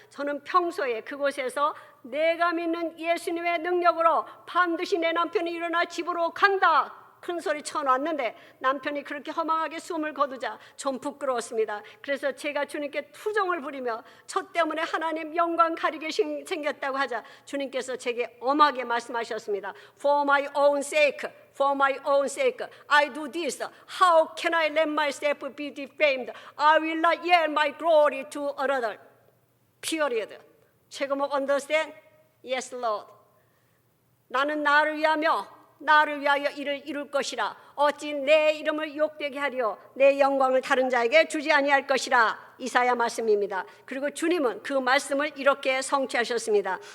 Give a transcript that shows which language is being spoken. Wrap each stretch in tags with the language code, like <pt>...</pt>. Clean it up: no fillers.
<ko>저는 평소에 그곳에서 내가 믿는 예수님의 능력으로 반드시 내 남편이 일어나 집으로 간다 큰 소리 쳐놨는데 남편이 그렇게 허망하게 숨을 거두자 좀 부끄러웠습니다. 그래서 제가 주님께 투정을 부리며 저 때문에 하나님 영광 가리게 생겼다고 하자 주님께서 제게 엄하게 말씀하셨습니다.</ko> <en>For my own sake, for my own sake, I do this. How can I let myself be defamed? I will not yield my glory to another. Period.</en> <ko>최고목 understand? Yes, Lord. 나는 나를 위하며 나를 위하여 이를 이룰 것이라. 어찌 내 이름을 욕되게 하리요 내 영광을 다른 자에게 주지 아니할 것이라. 이사야 말씀입니다. 그리고 주님은 그 말씀을 이렇게 성취하셨습니다.</ko>